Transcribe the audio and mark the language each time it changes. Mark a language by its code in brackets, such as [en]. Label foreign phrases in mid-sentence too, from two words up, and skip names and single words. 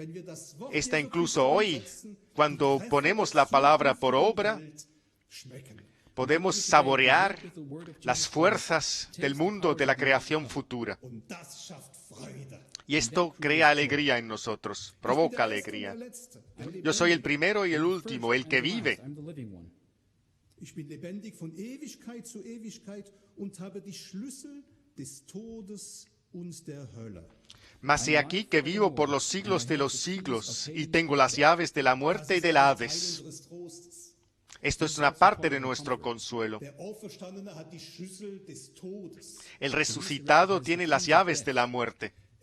[es] Esta incluso hoy, cuando ponemos la palabra por obra, podemos saborear las fuerzas del mundo de la creación futura. Y esto crea alegría en nosotros, provoca alegría. Yo soy el primero y el último, el que vive. [de] Ich bin lebendig von Ewigkeit zu Ewigkeit und habe die Schlüssel des Todes und der Hölle. [es] Mas he aquí que vivo por los siglos de los siglos y tengo las llaves de la muerte y del Hades. Esto es una parte de nuestro consuelo. El resucitado tiene las llaves de la muerte.